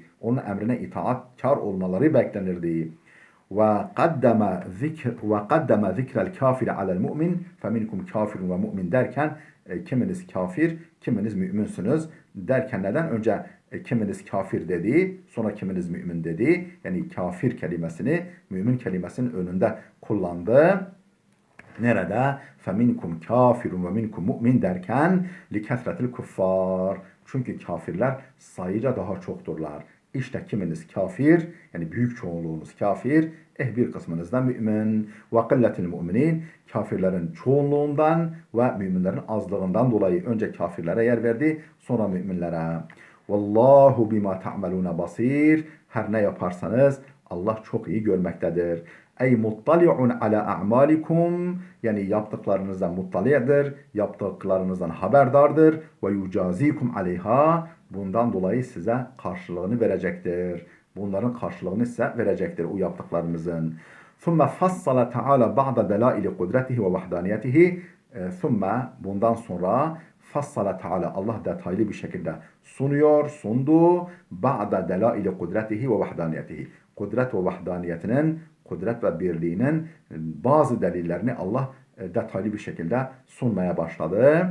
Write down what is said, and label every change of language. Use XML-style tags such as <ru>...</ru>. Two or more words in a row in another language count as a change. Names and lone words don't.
<tr>Onun emrine itaatkar olmaları beklenirdi.</tr> <ar>وقدم ذكر الكافر على المؤمن فمنكم كافر ومؤمن</ar> <tr>derken kiminiz kafir, kiminiz müminsiniz derken neden? Önce kiminiz kafir dedi, sonra kiminiz mümin dedi. Yani kafir kelimesini mümin kelimesinin önünde kullandı. Nerede?</tr> <ar>فَمِنْكُمْ كَافِرٌ وَمِنْكُمْ mu'min derken لِكَثْرَةِ الْكُفَّارِ.</ar> <tr>Çünkü kafirler sayıca daha çokturlar. İşte kiminiz kafir, yani büyük çoğunluğunuz kafir, bir kısmınız da mümin.</tr> <ar>وَقِلَّةِ الْمُؤْمِنِينَ.</ar> <tr>Kafirlerin çoğunluğundan ve müminlerin azlığından dolayı önce kafirlere yer verdi, sonra müminlere.</tr> <ar>وَاللّٰهُ بِمَا تَعْمَلُونَ basir.</ar> <tr>Her ne yaparsanız Allah çok iyi görmektedir.</tr> <ar>أي مطلع على أعمالكم,</ar> <tr>yani yaptıklarınızdan muttali'dir, yaptıklarınızdan haberdardır</tr> <ar>ويجازيكم عليها,</ar> <tr>bundan dolayı size karşılığını verecektir. Bunların karşılığını size verecektir o yaptıklarınızın.</tr> <ar>ثُمَّ فَصَّلَ تَعَالَى بَعْدَ دَلَائِلِ قُدْرَتِهِ وَوَحْدَانِيَتِهِ.</ar> <tr>Bundan sonra</tr> <ar>فصل تعالى</ar> <tr>Allah detaylı bir şekilde sundu.</tr> <ar>بعد دلائل قدرته ووحدانيته.</ar> <tr>Kudret ve vahdaniyetinin, kudret ve birliğinin bazı delillerini Allah detaylı bir şekilde sunmaya başladı.</tr>